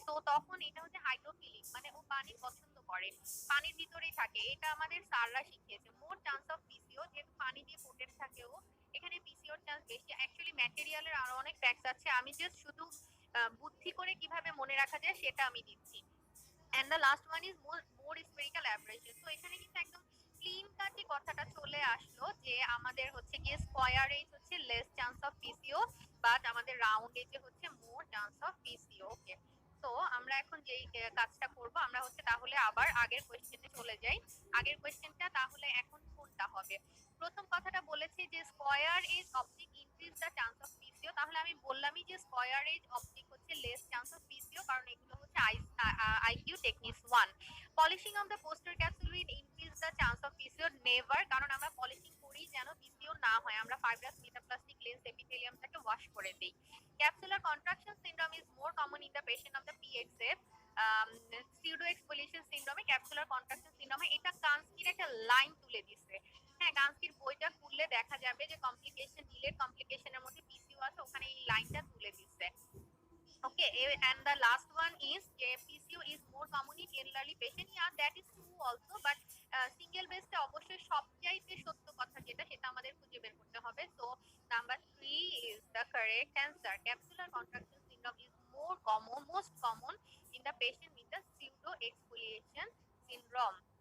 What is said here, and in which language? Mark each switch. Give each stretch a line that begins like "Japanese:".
Bangla: So তখন এটা হচ্ছে হাইড্রোফিলিক, মানে ও পানি পছন্দ করে, পানির ভিতরেই থাকে। এটা আমাদের স্যাররা শিখিয়েছে। মোর চান্স অফ পিসিও, যেহেতু পানি দিয়ে কোটেড থাকে ও, এখানে পিসিওর চান্স বেশি। অ্যাকচুয়ালি ম্যাটেরিয়ালের আরো অনেক ফ্যাক্টস আছে, আমি জাস্ট শুধু বুদ্ধি করে কিভাবে মনে রাখা যায় সেটা আমি দিচ্ছি।
English: and the last one is more spherical aberration.
Bangla: তো এখানে কিন্তু একদম ক্লিন কাটই কথাটা চলে আসলো যে আমাদের হচ্ছে গিয়ে স্কয়ার এজ হচ্ছে less chance of PCO, but আমাদের রাউন্ড এজে হচ্ছে মোর চান্স অফ পিসিও। ওকে, তো আমরা এখন যেই কাজটা করব, আমরা হচ্ছে তাহলে আবার আগের কোশ্চেনে চলে যাই। আগের কোশ্চেনটা তাহলে এখন কোনটা হবে? প্রথম কথাটা বলেছে যে
English: square edge optic increase the chance of PCO,
Bangla: তাহলে আমি বললামই যে স্কয়ার এজ অপটিক হচ্ছে লেস চান্স অফ পিসিও, কারণ এগুলো হচ্ছে IQ টেকনিস 1।
English: polishing of the posterior capsule will increase the chance of PCO,
Bangla: never, কারণ আমরা পলিশিং করি যেন পিসিও না হয়, আমরা ফাইব্রাস মেটাপ্লাস্টিক লেন্স এপিথেলিয়ামটাকে ওয়াশ করে দেই।
English: Capsular contraction syndrome is more common in the patient of the PXF.
Bangla: Pseudo exfoliation সিনড্রোমে, capsular contraction সিনড্রোমে, এটা কানস্কির একটা লাইন তুলে দিচ্ছে। হ্যাঁ, কানস্কির বইটা খুললে দেখা যাবে যে কমপ্লিকেশন, ডিলেড কমপ্লিকেশনের মধ্যে পিসিও আছে, ওখানে এই লাইনটা তুলে দিচ্ছে।
English: Okay, and the last one is PCO is more common in elderly patient. Yeah, that is true also, but single base
Bangla: অবশ্যই সবচাইতে সত্য কথা যেটা, সেটা আমাদের খুঁজে বের করতে হবে।
English: So number 3 is the correct answer. Capsular contraction syndrome is more common, most common in the patient with the pseudo exfoliation syndrome.